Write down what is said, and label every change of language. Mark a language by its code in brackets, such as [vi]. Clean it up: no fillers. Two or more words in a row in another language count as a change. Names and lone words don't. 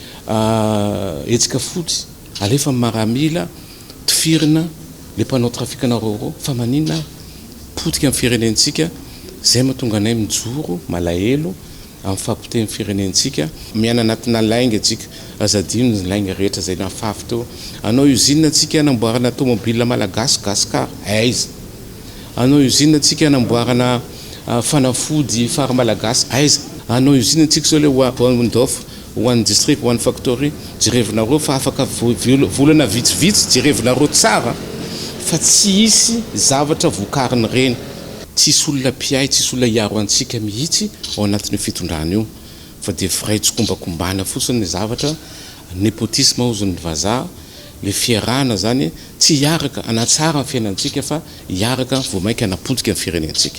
[mg] etsika fotsy alefa maramila tifirina le mpanao trafikana roro fa maninona potika amin'ny firenentsika zay mahatonga anay mijoro malahelo amin'ny fampiten'ny firenentsika miana anatina lainga atsika azadino ny lainga rehetra zay nafafy teo anao usine atsika anamboarana automobile malagasy gaskar aiza anao usine atsika anamboarana fanafody fary malagasy aiza anao usine atsika zao le hoandof [en] one district one factory [mg] jirevinareo fa afaka volana vitsivitsy jirevinareo tsara fa tsy isy zavatra vokariny reny tsisy olona piay tsisy olona hiaro antsika mihitsy ao anatin'ny fitondrana io fa dia firaitsy kombakombana fotsiny ny zavatra nepotisme ozon'ny vazaha le fiarahana zany tsy hiaraka anatsara ny fiainantsika fa hiaraka vao mainka anapotika ny firenentsika.